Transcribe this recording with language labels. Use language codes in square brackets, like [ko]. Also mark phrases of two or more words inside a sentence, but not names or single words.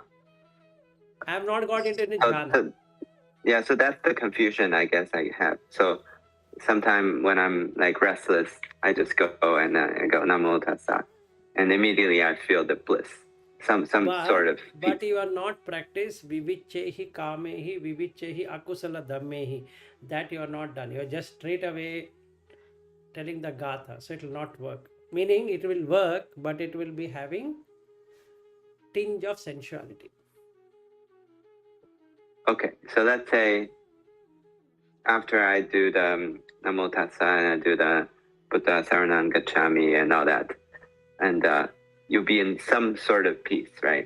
[en] I have not got into any So, jhana. yeah, so that's the confusion I guess I have. So sometime when I'm like restless, I just go and I go [pi] Namo Tassa, [en] and immediately I feel the bliss, some sort of But peace. you are not practice [pi] vivichehi kamehi vivichehi akusala dhammehi. [en] That you are not done. You are just straight away telling the gatha. So it will not work. Meaning it will work, but it will be having tinge of sensuality. Okay, so let's say after I do the [pi] Namo Tassa [en] and I do the [pi] Buddha Saranam Gacchami [en] and all that, and you'll be in some sort of peace, right?